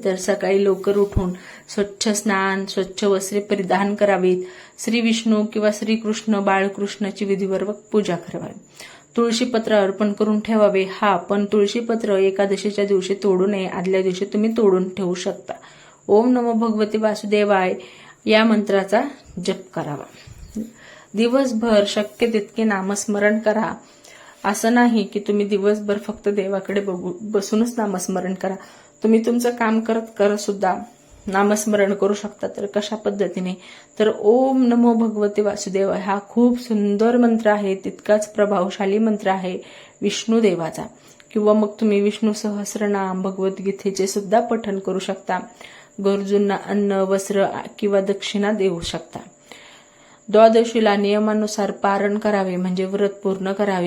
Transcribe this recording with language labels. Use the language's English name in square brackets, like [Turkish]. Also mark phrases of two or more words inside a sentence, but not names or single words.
[Marathi] तर सकाळी लवकर उठून स्वच्छ स्नान, स्वच्छ वस्त्रे परिधान करावीत. श्री विष्णू किंवा श्रीकृष्ण, बाळकृष्णाची विधिपूर्वक पूजा करावी. तुळशीपत्र अर्पण करून ठेवावे. पण तुळशीपत्र एकादशीच्या दिवशी तोडू नये, आदल्या दिवशी तुम्ही तोडून ठेवू शकता. [Sanskrit] ओम नमो भगवते वासुदेवाय [Marathi] या मंत्राचा जप करावा. दिवसभर शक्य तितके नामस्मरण करा. असं नाही की तुम्ही दिवसभर फक्त देवाकडे बसूनच नामस्मरण करा. तुम्ही तुमचं काम करत करत सुद्धा नामस्मरण करू शकता. तर कशा पद्धतीने, तर [Sanskrit] ओम नमो भगवते वासुदेवाय [Marathi] हा खूप सुंदर मंत्र आहे, तितकाच प्रभावशाली मंत्र आहे विष्णू देवाचा. किंवा मग तुम्ही विष्णू सहस्रनाम, भगवद्गीतेचे सुद्धा पठण करू शकता. गरजूंना अन्न, वस्त्र किंवा दक्षिणा देऊ शकता. द्वादशीला नियमानुसार पारण करावे म्हणजे व्रत पूर्ण करावे.